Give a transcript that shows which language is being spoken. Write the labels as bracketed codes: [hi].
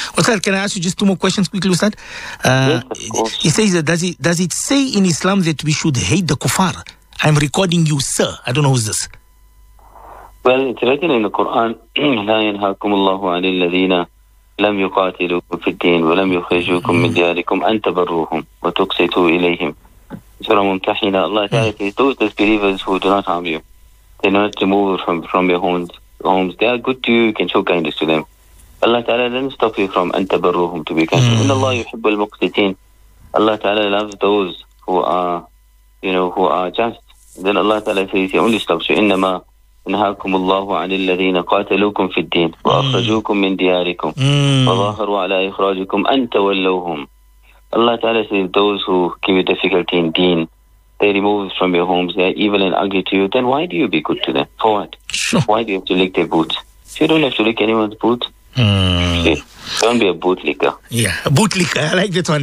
[en] Ustad, can I ask you just two more questions quickly, Ustad? Yes, of course. He says, does it say in Islam that we should hate the kuffar? I'm recording you, sir. I don't know who's this. Well, it's written in the Quran, [ar] لَا يَنْهَاكُمُ اللَّهُ عَلِي الَّذِينَ لَمْ يُقَاتِلُكُمْ فِي الدِّينِ وَلَمْ يُخْرِجُوكُمْ مِنْ دِيَارِكُمْ أَنْ تَبَرُّوهُمْ وَتُقْسِطُوا إِلَيْهِمْ. [en] Surah Mumtahina, Allah says, those disbelievers who do not harm you, they do not remove from your homes, they are good to you, you can show kindness to them. Allah Ta'ala didn't stop you from [ar] أَنْ تَبَرُّوهُمْ [en] to be kind. [ar] إِنَّ اللَّهُ يُحِبُّ الْمُقْسِطِينَ. [en] Allah Ta'ala loves those who are, you know, who are just. Then Allah Ta'ala says, He only stops you. [ar] إِنَّمَا نهاكم الله عن الذين قاتلوكم في الدين وأخرجوكم من دياركم وظاهروا على إخراجكم أن تولوهم. [en] Allah Ta'ala says, those who give you difficulty in deen, they remove from your homes, they are evil and ugly to you, then why do you be good to them? For what? Sure. Why do you have to lick their boots? You don't have to lick anyone's boots. Don't be a bootlicker. Yeah, a bootlicker. I like that one.